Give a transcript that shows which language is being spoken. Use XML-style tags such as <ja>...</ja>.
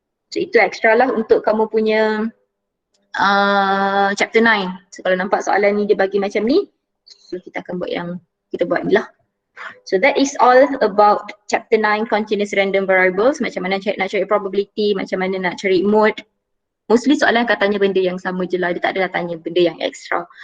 <ms>So itu extra lah untuk kamu punya chapter 9. So kalau nampak soalan ni dia bagi macam ni, so kita akan buat yang kita buat ni lah.</ms> <en>So that is all about chapter 9 continuous random variables.</en> <ms>Macam mana nak cari probability, macam mana nak cari mode. Mostly soalan akan tanya benda yang sama je lah, dia tak adalah tanya benda yang extra.</ms>